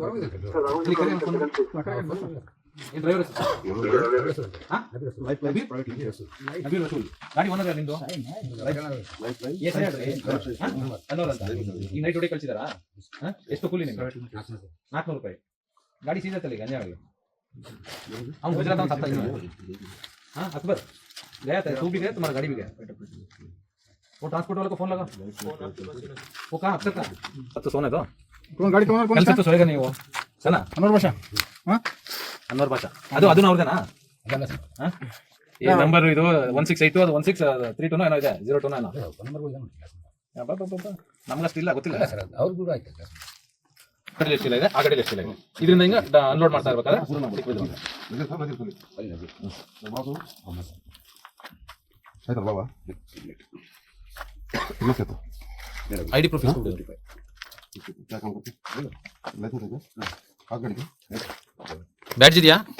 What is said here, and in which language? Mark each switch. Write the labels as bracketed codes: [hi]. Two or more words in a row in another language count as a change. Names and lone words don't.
[kn] ಡ್ರೈವರ್ ಗಾಡಿ ಓನರ್ ನಿಮ್ದು? ಈ ನೈಟ್ ಹೊಡಿ ಕಳ್ಸಿದಾರಾ? ಎಷ್ಟು ಕೂಲಿ ನಿಮ್ಗೆ? 400 ರೂಪಾಯಿ. ಗಾಡಿ ಸೀದತ್ತಲ್ಲ ಈಗ ಅಂಜಾಳಿಗೆ. ಅವ್ನು ಗುಜರಾತ್ ಅವ್ನು ಸತ್ತ ಇನ್ನು. [hi] हाँ अकबर गया था, तू भी गया, तुम्हारा गाड़ी भी गया। वो ट्रांसपोर्ट वाले को फोन लगा, वो कहाँ अक्सर का? अब तो सोने दो, कौन गाड़ी कौन कल से तो सोएगा नहीं वो, है ना? अनवर बादशाह. हाँ [kn] ಅನ್ವರ್ ಭಾಷಾ ಅದು ಅದು ಅವ್ರದೇನಾ? ಈ ನಂಬರ್ ಇದು 1682 ಅದು 1632 ಏನೋ ಇದೆ, 02 ಏನೋ ನಮ್ಗಷ್ಟು ಇಲ್ಲ, ಗೊತ್ತಿಲ್ಲ ಸರ್. ಅವ್ರು ಕೂಡ ಆಯ್ತು. ಗಾಡಿ ಎಷ್ಟಿಲ್ಲ ಇದೆ, ಆ ಗಾಡಿ ಎಷ್ಟಿಲ್ಲ ಇದೆ. ಇದರಿಂದ ಹಿಂಗೆ ಅನ್ಲೋಡ್ ಮಾಡ್ತಾ ಇರ್ಬೇಕಾದ್ರೆ [en] ID proof badge [kn] ಇದೆಯಾ?